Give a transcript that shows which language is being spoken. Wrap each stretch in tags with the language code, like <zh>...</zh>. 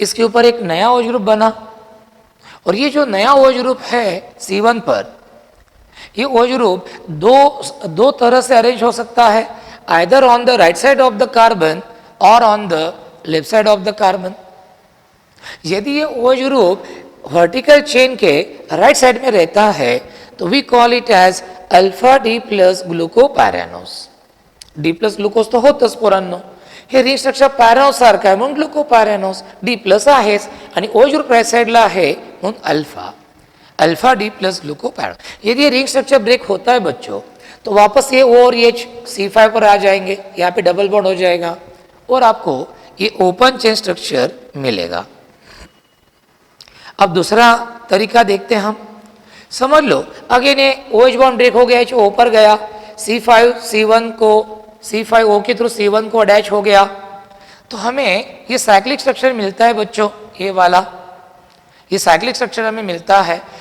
<hi>इसके ऊपर एक नया OH ग्रुप बना, और ये जो नया OH ग्रुप है C1 पर, ये OH ग्रुप दो तरह से अरेंज हो सकता है,</hi> <en>either on the right side of the carbon</en> <hi>or on the left side of the carbon. यदि ये OH ग्रुप वर्टिकल चेन के राइट साइड में रहता है तो</hi> <en>we call it as</en> <hi>alpha D plus ग्लूकोपैरानोस।</hi> <mr>D plus glucose तो होतच पोरांनो, हे रिंग स्ट्रक्चर पॅरानोस सारखं आहे म्हणून ग्लुकोपॅरानोस, डी प्लस आहेच आणि OH ग्रुप राइट साइडला आहे म्हणून अल्फा, अल्फा डी प्लस ग्लूकोपैरानोस।</mr> <hi>यदि रिंग स्ट्रक्चर ब्रेक होता है बच्चों तो वापस ये O और H C5 पर आ जाएंगे, यहाँ पे डबल बॉन्ड हो जाएगा और आपको ये ओपन चेन स्ट्रक्चर मिलेगा। अब दूसरा तरीका देखते हैं हम। समझ लो अगेन ये OH बॉन्ड ब्रेक हो गया, H O पर गया, C5 C1 को, C5 O के थ्रू C1 को अटैच हो गया, तो हमें ये साइक्लिक स्ट्रक्चर मिलता है बच्चों, ये वाला, ये साइक्लिक स्ट्रक्चर हमें मिलता है।</hi>